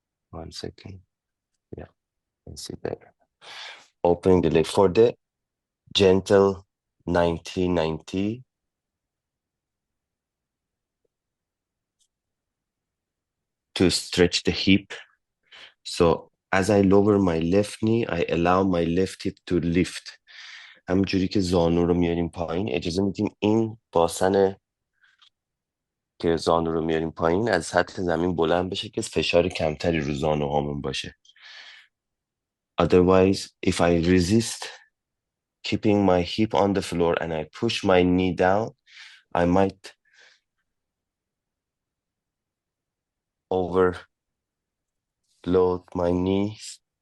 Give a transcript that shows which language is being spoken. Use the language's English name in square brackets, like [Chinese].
[English] 1 second. Yeah, can see better. Opening the leg for the gentle 90-90. To stretch the hip. So as I lower my left knee, I allow my left hip to lift. [Persian] همونجوری که زانو رو میاریم پایین اجازه میدیم این باسن که زانو رو میاریم پایین از سطح زمین بلند بشه که فشار کمتری رو زانو هامون باشه. [English] Otherwise, if I resist keeping my hip on the floor and I push my knee down, I might overload my knees.